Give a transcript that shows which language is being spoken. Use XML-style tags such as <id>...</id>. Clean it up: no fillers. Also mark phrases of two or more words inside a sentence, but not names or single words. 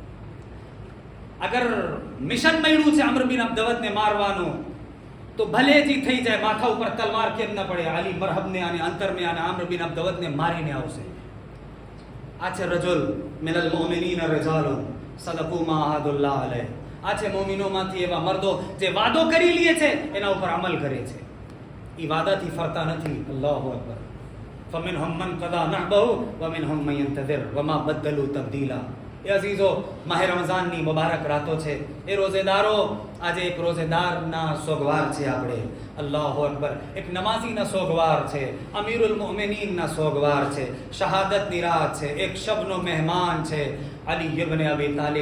<gu>અગર મિશન મૈલું છે અમર બિન અબ્દવતને મારવાનું તો ભલે જ થઈ જાય, માથા ઉપર તલવાર કેમ ન પડે, અલી મરહબને અને અંતરમે અને અમર બિન અબ્દવતને મારીને આવશે. આ છે</gu> <ar>رجل من المؤمنين رجال صدقوا ما عاهدوا الله عليه.</ar> <gu>આ છે મોમિનોમાંથી એવા મર્દો જે વાદો કરી લે છે એના ઉપર અમલ કરે છે, એ વાદાથી ફરતા નથી.</gu> <ar>الله أكبر. فمنهم من قضى نحبه ومنهم من ينتظر وما بدلوا تبديلا.</ar> <gu>એ અઝીઝો, માહે રમઝાનની મુબારક રાતો છે. એ રોઝેદારો, આજે એક રોઝેદારના સોગવાર છે આપણે.</gu> <ar>الله أكبر.</ar> <gu>એક નમાઝીના સોગવાર છે, અમીરુલ મુમિનીનના સોગવાર છે, શહાદતની રાત છે, એક શબનો મહેમાન છે, અલી ઇબ્ન અબી તાલિબ.</gu>